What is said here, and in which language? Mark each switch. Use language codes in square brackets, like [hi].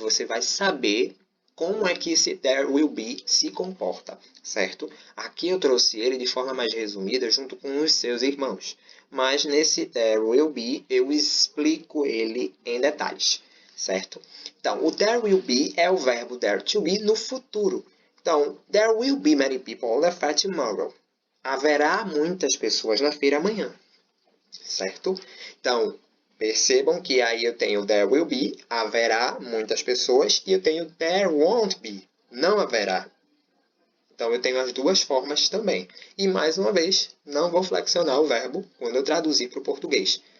[pt] Você vai saber como é que esse there will be se comporta, certo? Aqui eu trouxe ele de forma mais resumida junto com os seus irmãos. Mas nesse there will be eu explico ele em detalhes. Certo? Então, o there will be é o verbo there to be no futuro. [en] Então, there will be many people on the fair tomorrow. [pt] Haverá muitas pessoas na feira amanhã. Certo? Então, percebam que aí eu tenho there will be, haverá muitas pessoas, e eu tenho there won't be, não haverá. Então, eu tenho as duas formas também. E, mais uma vez, não vou flexionar o verbo quando eu traduzir para o português.